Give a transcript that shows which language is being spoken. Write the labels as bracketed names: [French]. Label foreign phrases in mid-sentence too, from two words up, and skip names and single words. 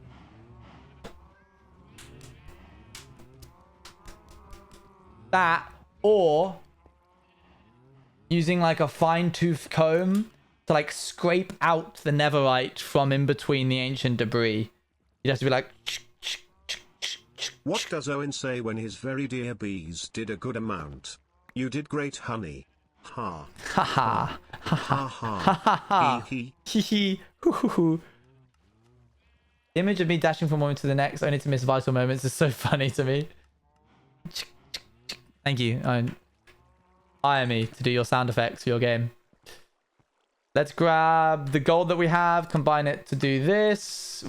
[English] That, or using like a fine-tooth comb to like scrape out the netherite from in between the ancient debris. You'd have to be like... What does Owen say when his very dear bees did a good amount? You did great, honey. Ha. Ha ha. Ha Ha ha. ha. Ha ha. Hee Hee hee. Hoo hoo hoo. The image of me dashing from one moment to the next only to miss vital moments is so funny to me. Thank you. Hire me to do your sound effects for your game. Let's grab the gold that we have, combine it to do this.